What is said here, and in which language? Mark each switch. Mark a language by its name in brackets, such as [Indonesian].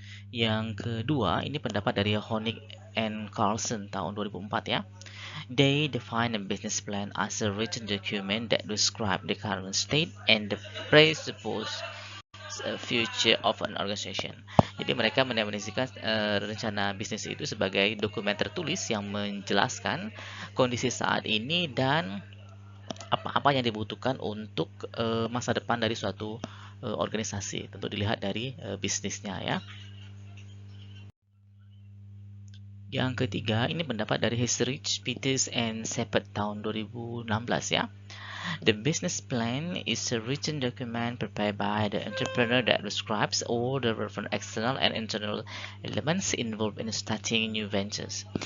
[Indonesian] Yang kedua, ini pendapat dari Honig and Carlson tahun 2004 ya. [English] They define a business plan as a written document that describe the current state and the presupposed future of an organization. [Indonesian] Jadi mereka mendefinisikan rencana bisnis itu sebagai dokumen tertulis yang menjelaskan kondisi saat ini dan apa-apa yang dibutuhkan untuk masa depan dari suatu organisasi. Tentu dilihat dari bisnisnya ya. Yang ketiga, ini pendapat dari Hesterich, Peters, and Shepard tahun 2016 ya. [English] The business plan is a written document prepared by the entrepreneur that describes all the relevant external and internal elements involved in starting new ventures.